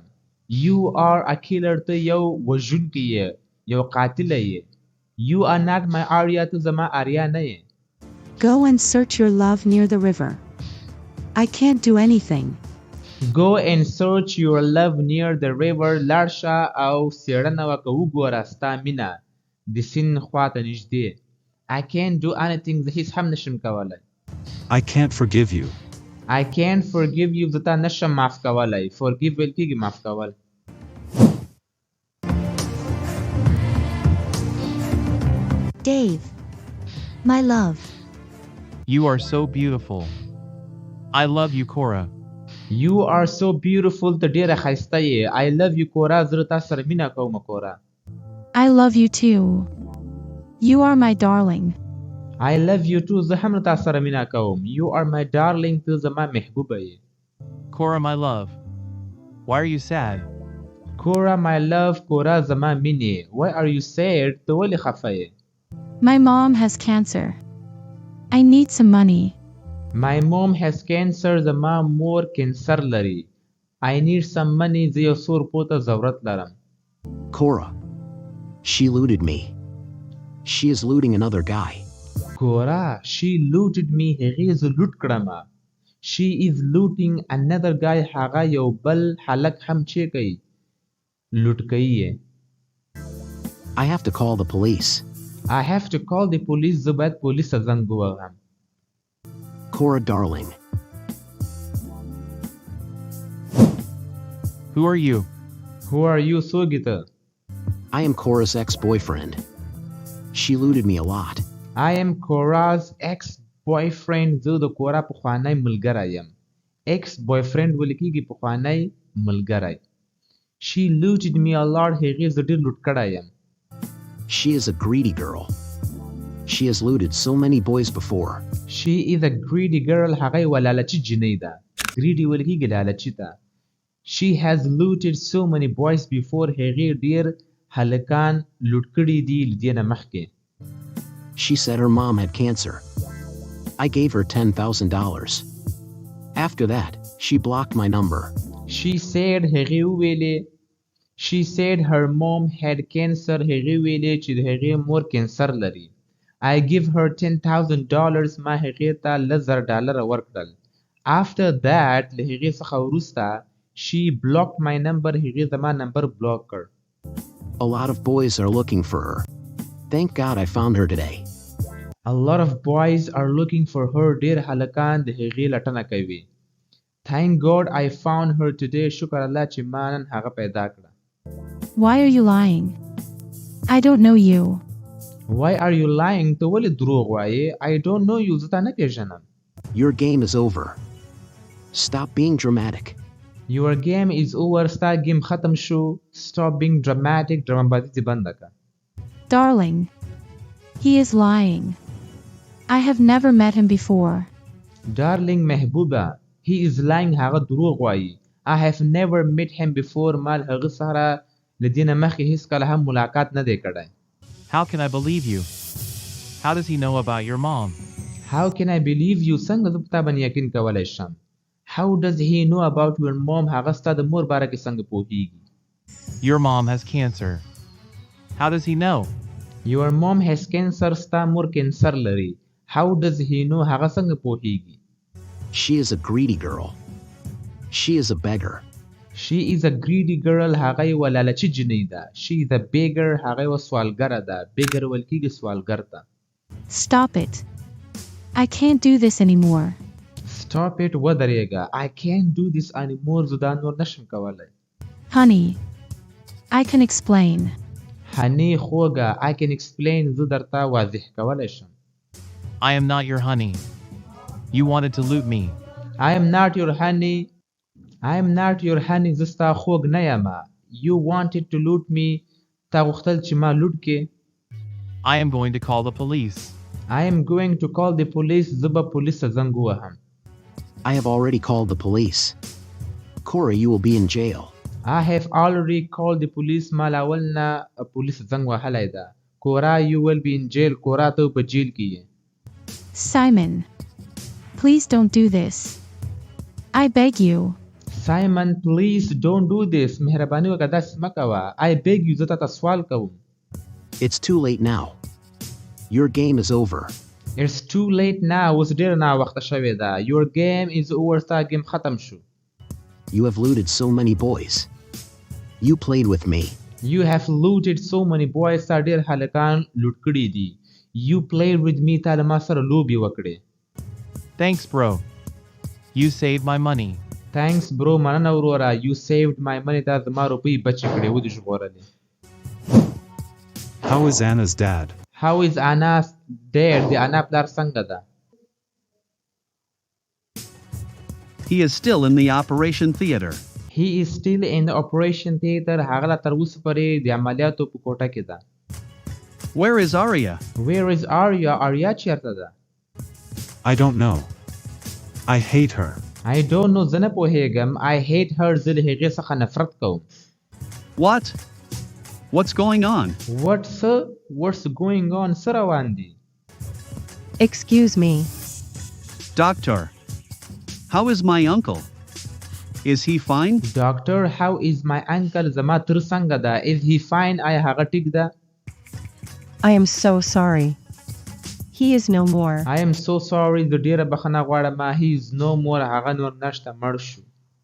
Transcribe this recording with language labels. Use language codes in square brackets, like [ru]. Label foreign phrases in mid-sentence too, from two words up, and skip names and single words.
[en] You are a killer. [ps] ته یو وژونکی یې. یو قاتله یې. [en] You are not my Arya. [ps] ته زما آریا نه یې. [en] Go and search your love near the river. I can't do anything. Go and search your love near the river. [ps] لاړ شه او څېړنه وکړه وګوره ستا مینه د سیند خواته نږدې. [en] I can't do anything. [ps] زه هیڅ هم نشم کولی. [en] I can't forgive you. I can't forgive you. [ps] زه تا نشم معاف کولی. forgive ویل کېږي معاف کول. [en] Dave. My love. You are so beautiful. I love you, Cora. You are so beautiful. [ps] ته ډېره ښایسته یې. [en] I love you, Cora. [ps] زه تا سره مینه کوم کورا. [en] I love you too. You are my darling. I love you too. [ps] زه هم تا سره مینه کوم. [en] You are my darling. [ps] ته زما محبوبه یې. [en] Cora, my love. Why are you sad? Cora, my love. Cora [ps] زما مینې. [en] Why are you sad? [ps] ته ولې خفه یې؟ [en] My mom has cancer. I need some money. My mom has cancer. [ps] زما مور کینسر لري. [en] I need some money. [ps] زه یو څو روپو ته ضرورت لرم. [en] Cora. She looted me. She is looting another guy. Cora. She looted me. [ps] هغې زه لوټ کړمه. [en] She is looting another guy. [ps] هغه یو بل هلک هم چې کوي. لوټ کوي یې. [en] I have to call the police. I have to call the police. [ps] زه باید پولیس ته زنګ ووهم. [en] Cora, darling. Who are you? Who are you? [ps] څوک ته؟ [en] I am Cora's ex-boyfriend. She looted me a lot. I am Cora's ex-boyfriend. [ps] زه د کورا پخوانی ملګری یم. ex-boyfriend ویل کېږي پخوانی ملګری. [en] She looted me a lot. [ps] هغې زه ډېر لوټ کړی یم. [en] She is a greedy girl. She has looted so many boys before. She is a greedy girl. [ps] هغه یوه لالچي جینۍ ده. greedy ویل کېږي لالچي ته. [en] She has looted so many boys before. [ps] هغې ډېر هلکان لوټ کړي دي له دې نه مخکې. [en] She said her mom had cancer. I gave her $10,000. After that, she blocked my number. She said [ps] هغې وویلې [en] She said her mom had cancer. [ps] هغې ویلې چې د هغې مور کینسر لري. [en] I give her $10,000. [ps] ما هغې ته $10,000 ورکړل. [en] After that [ps] له هغې څخه وروسته [en] she blocked my number. [ps] هغې زما نمبر بلاک کړ. [en] A lot of boys are looking for her. Thank God I found her today. A lot of boys are looking for her. [ps] ډېر هلکان د هغې لټنه کوي. [en] Thank God I found her today. [ps] شکر الله چې ما نن هغه پیدا کړه. [en] Why are you lying? I don't know you. Why are you lying? [ps] ته ولې دروغ وایې؟ [en] I don't know you. [ps] زه تا نه پیژنم. [en] Your game is over. Stop being dramatic. Your game is over. [ps] ستا گیم ختم شو. [en] Stop being dramatic. [ps] ډرامابازي دې بنده کړه. [en] Darling. He is lying. I have never met him before. Darling محبوبه. He is lying. [ps] هغه دروغ وایي. [en] I have never met him before. [ps] ما له هغه سره له دې نه مخکې هیڅ کله هم ملاقات نه دی کړی. [en] How can I believe you? How does he know about your mom? How can I believe you? [ps] څنګه زه په تا باندې یقین کولی شم؟ [en] How does he know about your mom? [ps] هغه ستا د مور باره کې څنګه پوهیږي؟ [en] Your mom has cancer. How does he know? Your mom has cancer. [ps] ستا مور کینسر لري. [en] How does he know? [ps] هغه څنګه پوهیږي؟ [en] She is a greedy girl. She is a beggar. She is a greedy girl. [ps] هغه یوه لالچي جنۍ ده. [en] She is a beggar. [ps] هغه یوه سوالګره ده. beggar ویل کېږي سوالګر ته. [en] Stop it. I can't do this anymore. Stop it. ودرېږه. I can't do this anymore. [ps] زه دا نور نشم کولی. [en] Honey. I can explain. Honey خوږه. I can explain. [ps] زه درته واضح کولی شم. [en] I am not your honey. You wanted to loot me. I am not your honey. I am not your honey. [ps] زه ستا خوږ نه یم. [en] You wanted to loot me. [ps] تا غوښتل چې ما لوټ کې. [en] I am going to call the police. I am going to call the police. [ps] زه به پولیس ته زنګ ووهم. [en] I have already called the police. Cora, you will be in jail. I have already called the police. [ps] ما له اول نه پولیس زنګ وهلی ده. [en] Cora, you will be in jail. Cora [ps] ته په جیل کې یې. [en] Simon. Please don't do this. I beg you. Simon, please don't do this. [ps] مهرباني وکړه داسې مه کوه. [en] I beg you. [ps] زه تا ته سوال کوم. [en] It's too late now. Your game is over. It's too late now. [ps] اوس ډېر ناوخته شوې ده. [en] Your game is over. [ps] ستا ګیم ختم شو. [en] You have looted so many boys. You played with me. You have looted so many boys. [ps] تا ډېر هلکان لوټ کړي دي. [en] You played with me. [ps] تا له ما سره لوبې وکړې. [en] Thanks, bro. You saved my money. Thanks, bro. [ps] مننه وروره. [en] You saved my money. [ps] تا زما روپۍ بچې کړې. ودې ژغورلې. [en] How is Anna's dad? How is Anna's dad? [ps] د انا پلار څنګه ده؟ [en] He is still in the operation theater. He is still in the operation theater. [ps] هغه لا تر اوسه پورې د عملیاتو په کوټه کې ده. [en] Where is Arya? Where is Arya? Arya [ps] چیرته ده؟ [en] I don't know. I hate her. I don't know. [ps] زه نه پوهېږم. [en] I hate her. [ps] زه له هغې څخه نفرت کوم. [en] What? What's going on? What's going on? [ps] څه روان دي؟ [en] Excuse me. Doctor. How is my uncle? Is he fine? Doctor, how is my uncle? [ps] زما تر څنګه ده؟ [en] Is he fine? [ps] آیا هغه ټیک ده؟ [en] I am so sorry. He is no more. I am so sorry. [ps] زه ډېره بخښنه غواړم. [en] He is no more. [ps] هغه نور نشته. مړ شو.